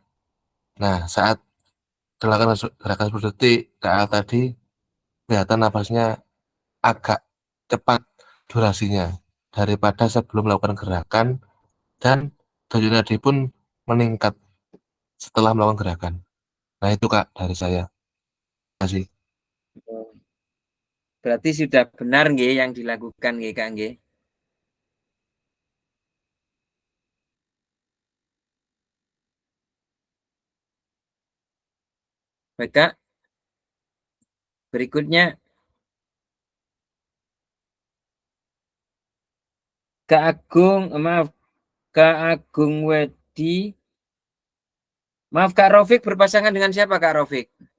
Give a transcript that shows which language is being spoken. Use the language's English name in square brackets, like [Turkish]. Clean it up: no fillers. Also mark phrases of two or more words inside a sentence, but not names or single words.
[Indonesian] Nah saat gerakan seperti Kak Al tadi kelihatan nafasnya agak cepat durasinya daripada sebelum melakukan gerakan, dan denyut nadi pun meningkat setelah melakukan gerakan. Nah itu Kak dari saya. Terima kasih. Berarti sudah benar nggih yang dilakukan nggih Kak nggih? Baik Kak. Berikutnya Kak Agung Wedi Maaf Kak Rofik, berpasangan dengan siapa Kak Rofik?